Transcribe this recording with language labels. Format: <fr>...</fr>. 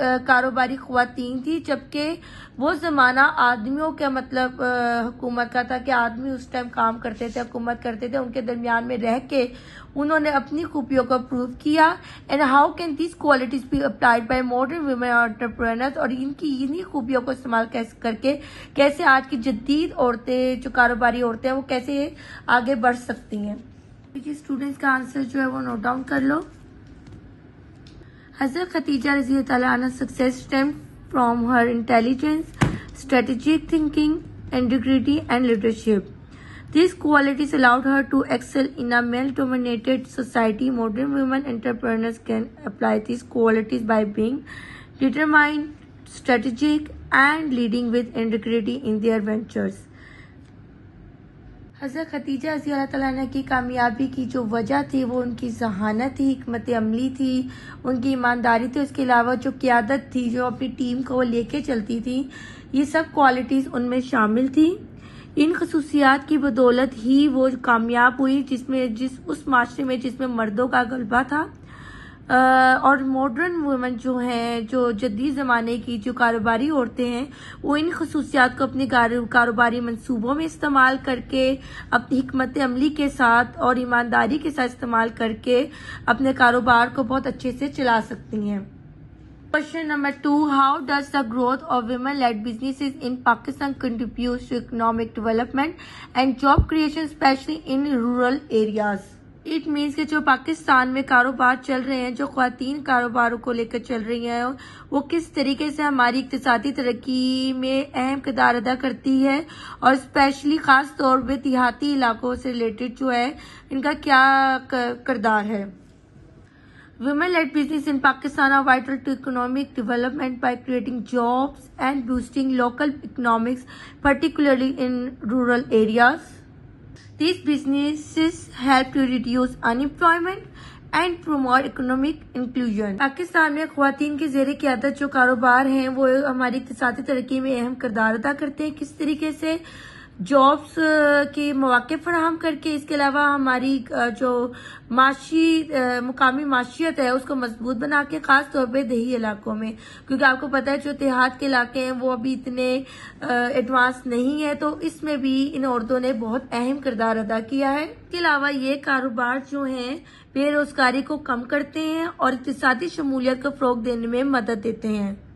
<ur>کاروباری خواتین تھی، جبکہ وہ زمانہ آدمیوں کا مطلب حکومت کا تھا کہ آدمی اس ٹائم کام کرتے تھے، حکومت کرتے تھے، ان کے درمیان میں رہ کے انہوں نے اپنی خوبیوں کو پروو کیا۔</ur> <en>and how can these qualities be applied by modern women entrepreneurs,</en> <ur>اور انہی خوبیوں کو استعمال کر کے کیسے آج کی جدید عورتیں جو کاروباری عورتیں ہیں وہ کیسے آگے بڑھ سکتی ہیں۔ اسٹوڈنٹس کا آنسر جو ہے وہ نوٹ ڈاؤن کر لو۔</ur> <en>حضرت خدیجہ رضی اللہ تعالیٰ عنہ success stemmed from her intelligence, strategic thinking, integrity and leadership. These qualities allowed her to excel in a male-dominated society. Modern women entrepreneurs can apply these qualities by being determined, strategic, and leading with integrity in their ventures.</en> <ur>حضرت خدیجہ رضی اللہ تعالیٰ عنہ کی کامیابی کی جو وجہ تھی وہ ان کی ذہانت تھی، حکمت عملی تھی، ان کی ایمانداری تھی، اس کے علاوہ جو قیادت تھی، جو اپنی ٹیم کو وہ لے کے چلتی تھی، یہ سب کوالٹیز ان میں شامل تھی۔ ان خصوصیات کی بدولت ہی وہ کامیاب ہوئی اس معاشرے میں جس میں مردوں کا غلبہ تھا، اور ماڈرن وومن جو ہیں، جو جدید زمانے کی جو کاروباری عورتیں ہیں، وہ ان خصوصیات کو اپنے کاروباری منصوبوں میں استعمال کر کے، اپنی حکمت عملی کے ساتھ اور ایمانداری کے ساتھ استعمال کر کے اپنے کاروبار کو بہت اچھے سے چلا سکتی ہیں۔</ur> <en>Question number 2. How does the growth of women-led businesses in Pakistan contribute to economic development and job creation, especially in rural areas? It means</en> <ur>کہ جو پاکستان میں کاروبار چل رہے ہیں، جو خواتین کاروباروں کو لے کر چل رہی ہیں، وہ کس طریقے سے ہماری اقتصادی ترقی میں اہم کردار ادا کرتی ہے، اور اسپیشلی خاص طور پہ دیہاتی علاقوں سے ریلیٹڈ جو ہے ان کا کیا کردار ہے۔</ur> <en>Women-led business in Pakistan are vital to economic development by creating jobs and boosting local economics, particularly in rural areas. These businesses help to reduce unemployment and promote economic inclusion.</en> <ur>Pakistan میں خواتین کی زیر قیادت جو کاروبار ہیں وہ ہماری اقتصادی ترقی میں اہم کردار ادا کرتے ہیں، کس طریقے سے جابس کے مواقع فراہم کر کے، اس کے علاوہ ہماری جو مقامی معیشت ہے اس کو مضبوط بنا کے، خاص طور پہ دیہی علاقوں میں، کیونکہ آپ کو پتہ ہے جو دیہات کے علاقے ہیں وہ ابھی اتنے ایڈوانس نہیں ہیں، تو اس میں بھی ان عورتوں نے بہت اہم کردار ادا کیا ہے۔ اس کے علاوہ یہ کاروبار جو ہیں بے روزگاری کو کم کرتے ہیں اور اقتصادی شمولیت کو فروغ دینے میں مدد دیتے ہیں۔</ur>